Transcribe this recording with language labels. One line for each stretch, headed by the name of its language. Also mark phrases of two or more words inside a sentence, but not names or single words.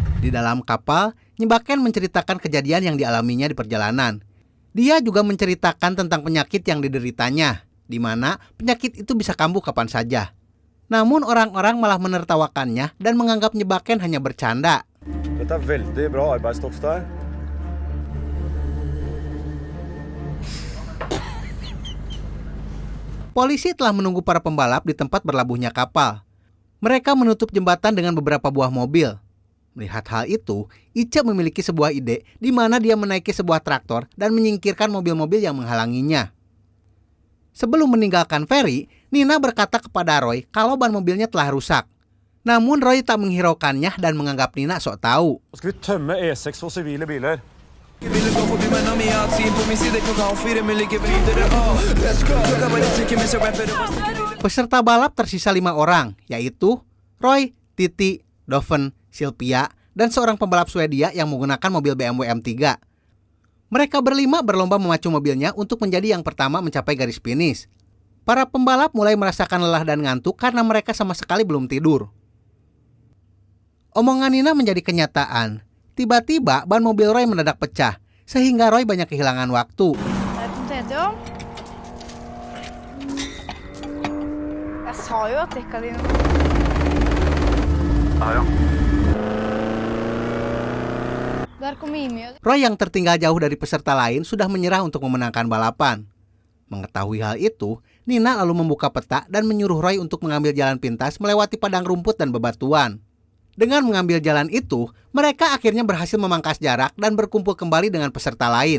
Indonesian: Di dalam kapal, Nyebaken menceritakan kejadian yang dialaminya di perjalanan. Dia juga menceritakan tentang penyakit yang dideritanya, di mana penyakit itu bisa kambuh kapan saja. Namun orang-orang malah menertawakannya dan menganggap Nyebaken hanya bercanda.
Norwegian: Dette veldig bra arbeidsstoff der.
Indonesian: Polisi telah menunggu para pembalap di tempat berlabuhnya kapal. Mereka menutup jembatan dengan beberapa buah mobil. Melihat hal itu, Ice memiliki sebuah ide di mana dia menaiki sebuah traktor dan menyingkirkan mobil-mobil yang menghalanginya. Sebelum meninggalkan feri, Nina berkata kepada Roy kalau ban mobilnya telah rusak. Namun Roy tak menghiraukannya dan menganggap Nina sok tahu.
Norwegian: Skal vi tømme E6 for sivile biler?
Indonesian: Peserta balap tersisa 5 orang, yaitu Roy, Titi, Doven, Sylvia, dan seorang pembalap Swedia yang menggunakan mobil BMW M3. Mereka berlima berlomba memacu mobilnya untuk menjadi yang pertama mencapai garis finish. Para pembalap mulai merasakan lelah dan ngantuk karena mereka sama sekali belum tidur. Omongan Nina menjadi kenyataan. Tiba-tiba ban mobil Roy mendadak pecah, sehingga Roy banyak kehilangan waktu.
Norwegian: Jeg sa jo at dekka dine
Indonesian: Roy yang tertinggal jauh dari peserta lain sudah menyerah untuk memenangkan balapan. Mengetahui hal itu, Nina lalu membuka peta dan menyuruh Roy untuk mengambil jalan pintas melewati padang rumput dan bebatuan. Dengan mengambil jalan itu, mereka akhirnya berhasil memangkas jarak dan berkumpul kembali dengan peserta lain.